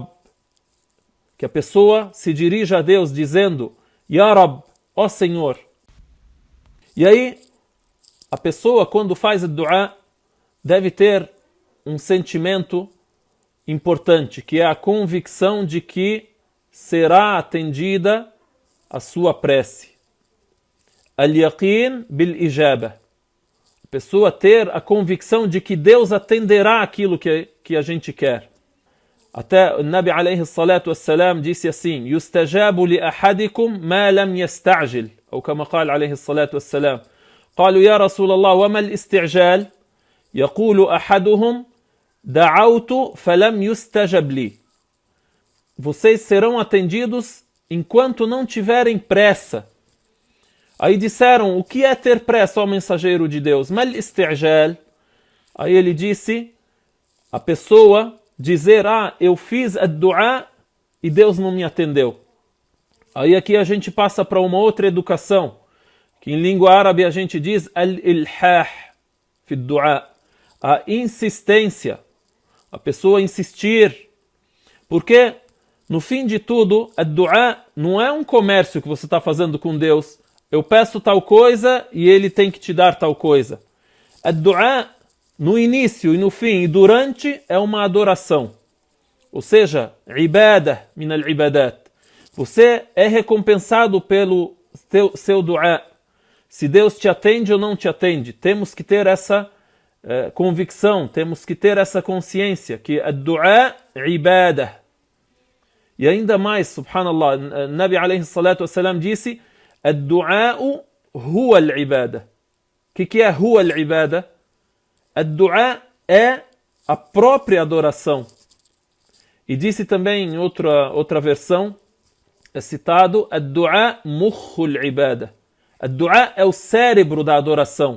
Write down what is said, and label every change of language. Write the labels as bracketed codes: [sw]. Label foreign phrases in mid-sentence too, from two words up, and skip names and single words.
[pt] Que a pessoa se dirige a Deus dizendo, [ar] يا رب, [pt] ó Senhor. E aí, a pessoa quando faz o dua, deve ter um sentimento importante, que é a convicção de que será atendida a sua prece. [ar] اليقين بالإجابة. [pt] Pessoa ter a convicção de que Deus atenderá aquilo que a gente quer. Até o Nabi [ar] عليه الصلاة والسلام [pt] disse assim, [ar] يستجاب لأحدكم ما لم يستعجل, [pt] ou como [ar] قال عليه الصلاة والسلام. قالوا يا رسول الله وما الاستعجال؟ يقول أحدهم دعوت فلم يستجب لي. [pt] Vocês serão atendidos enquanto não tiverem pressa. Aí disseram, o que é ter pressa, ó mensageiro de Deus? [ar] ما الاستعجال. [pt] Aí ele disse, a pessoa dizer, eu fiz a dua e Deus não me atendeu. Aí aqui a gente passa para uma outra educação, que em língua árabe a gente diz [ar] الإلحاح في الدعاء, [pt] a insistência, a pessoa insistir, porque no fim de tudo, a dua não é um comércio que você está fazendo com Deus. Eu peço tal coisa e ele tem que te dar tal coisa. A dua, no início e no fim e durante, é uma adoração. [ar] Ou seja, عبادة من العبادات. [pt] Você é recompensado pelo seu dua. Se Deus te atende ou não te atende. Temos que ter essa convicção, temos que ter essa consciência que a dua é ibadah. E ainda mais, subhanallah, Nabi [ar] عليه الصلاة والسلام [pt] disse, a dua [ar] هو العبادة. [pt] O que é [ar] هو العبادة? [pt] A dua é a própria adoração. E disse também em outra versão, é citado, a dua [ar] مخ العبادة. [pt] A dua é o cérebro da adoração.